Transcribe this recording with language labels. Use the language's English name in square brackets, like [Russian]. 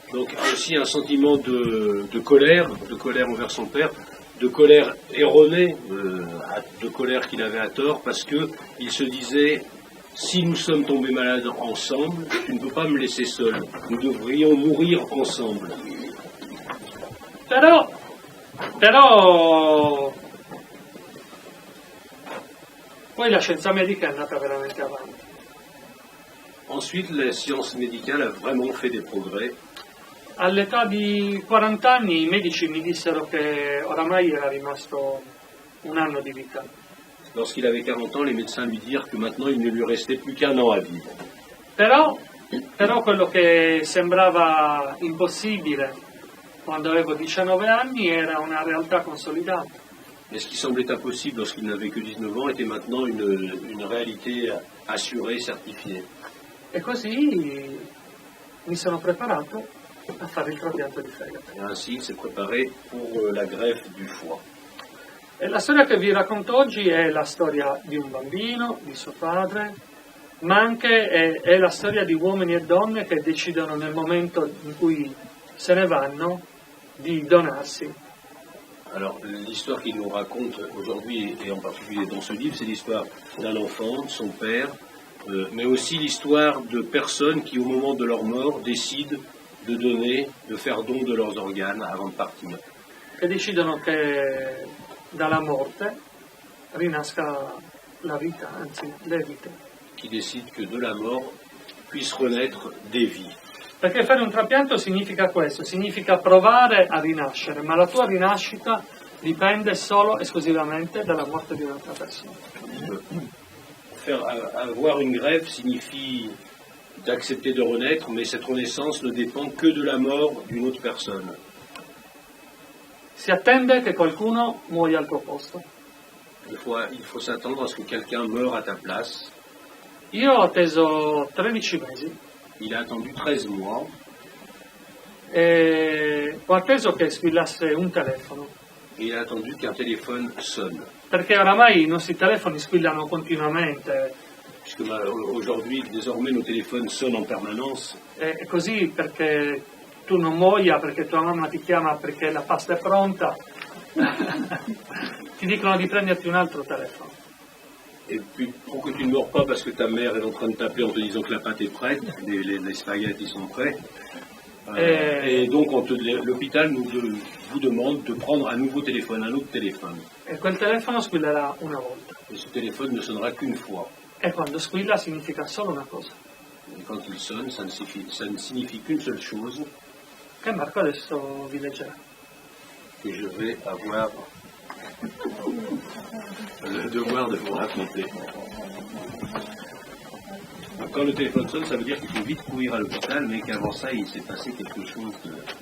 [French] Donc aussi un sentiment de colère envers son père, de colère erronée, de colère qu'il avait à tort, parce que il se disait: si nous sommes tombés malades ensemble, tu ne peux pas me laisser seul, nous devrions mourir ensemble. [Italian] Però poi la scienza medica è andata veramente avanti. [French] Ensuite, la science médicale a vraiment fait des progrès. [Italian] All'età di 40 anni i medici mi dissero che oramai era rimasto un anno di vita. [French] Lorsqu'il avait 40 ans, les médecins lui dirent que maintenant il ne lui restait plus qu'un an à vivre. [Italian] Però quello che sembrava impossibile quando avevo 19 anni era una realtà consolidata. [French] Mais ce qui semblait impossible lorsqu'il n'avait que 19 ans était maintenant une réalité assurée, certifiée. [Italian] E così mi sono preparato a fare il trapianto di fegato. [French] Et ainsi, il s'est préparé pour la greffe du foie. [Italian] E la storia che vi racconto oggi è la storia di un bambino, di suo padre, ma anche è la storia di uomini e donne che decidono nel momento in cui se ne vanno di donarsi. [French] Alors, l'histoire qu'il nous raconte aujourd'hui, et en particulier dans ce livre, c'est l'histoire d'un enfant, de son père, mais aussi l'histoire de personnes qui, au moment de leur mort, décident de donner, de faire don de leurs organes avant de partir. [Italian] Che decidono che dalla morte rinasca la vita, anzi le vite. [French] qui décide que de la mort puissent renaître des vies. [Italian] Perché fare un trapianto significa questo, significa provare a rinascere, ma la tua rinascita dipende solo esclusivamente dalla morte di un'altra persona. [French] Avoir une greffe signifie d'accepter de renaître, mais cette renaissance ne dépend que de la mort d'une autre personne. [Italian] Si attende che qualcuno muoia al tuo posto. [French] Il faut s'attendre à ce que quelqu'un meure à ta place. [Italian] Io ho atteso 13 mesi [French] Il a attendu 13 mois. [Italian] e ho atteso che squillasse un telefono, [French] Et il a attendu qu'un téléphone sonne. [Italian] perché oramai i nostri telefoni squillano continuamente, [French] Puisque aujourd'hui, désormais, nos téléphones sonnent en permanence. [Italian] e così perché tu non muoia, perché tua mamma ti chiama perché la pasta è pronta, ti dicono di prenderti un altro telefono. [French] Et puis, pour que tu ne meurs pas parce que ta mère est en train de t'appeler en te disant que la pâte est prête, les spaghettis sont prêts. Et donc, l'hôpital vous demande de prendre un autre téléphone. [Italian] E quel telefono squillerà una volta. [French] Et ce téléphone ne sonnera qu'une fois. [Italian] E quando squilla significa solo una cosa, [French] Et quand il sonne, ça ne signifie qu'une seule chose, [Italian] che Marco adesso vi leggerà. [French] que je vais avoir le devoir de vous raconter. Donc, quand le téléphone sonne, ça veut dire qu'il faut vite courir à l'hôpital, mais qu'avant ça, il s'est passé quelque chose de...